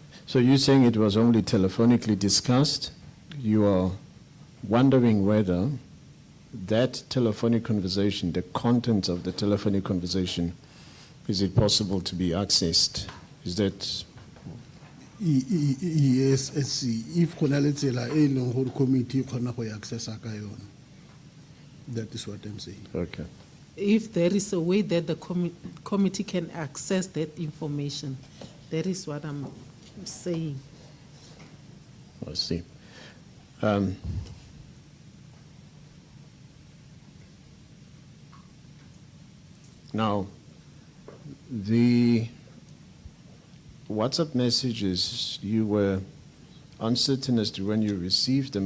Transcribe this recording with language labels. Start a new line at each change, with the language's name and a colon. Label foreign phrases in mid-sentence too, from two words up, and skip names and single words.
English: So you're saying it was only telephonically discussed. You are wondering whether that telephonic conversation, the contents of the telephonic conversation, is it possible to be accessed? Is that...
Tswana: Yes, if gona le tsela e leng gore committee kgona go access ka yone.
English: That is what I'm saying. Okay. If there is a way that the committee can access that information, that is what I'm saying. I see. Now, the WhatsApp messages, you were uncertain as to when you received them.